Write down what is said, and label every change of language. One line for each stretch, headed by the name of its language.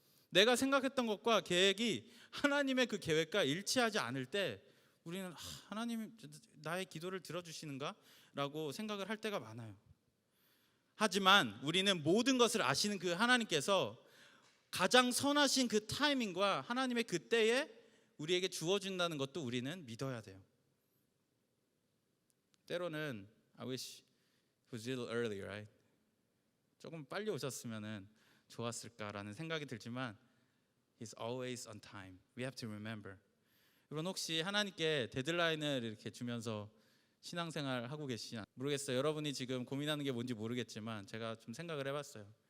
Korean: 내가 생각했던 것과 계획이 하나님의 그 계획과 일치하지 않을 때 우리는 하나님이 나의 기도를 들어주시는가? 라고 생각을 할 때가 많아요. 하지만 우리는 모든 것을 아시는 그 하나님께서 가장 선하신 그 타이밍과 하나님의 그 때에 우리에게 주어준다는 것도 우리는 믿어야 돼요. 때로는
English: I wish it was a little early, right?
Korean: 조금 빨리 오셨으면은 좋았을까라는 생각이 들지만
English: He's always on time. We have to remember.
Korean: 여러분 혹시 하나님께 데드라인을 이렇게 주면서 신앙생활 하고 계시지 모르겠어요. 여러분이 지금 고민하는 게 뭔지 모르겠지만 제가 좀 생각을 해봤어요.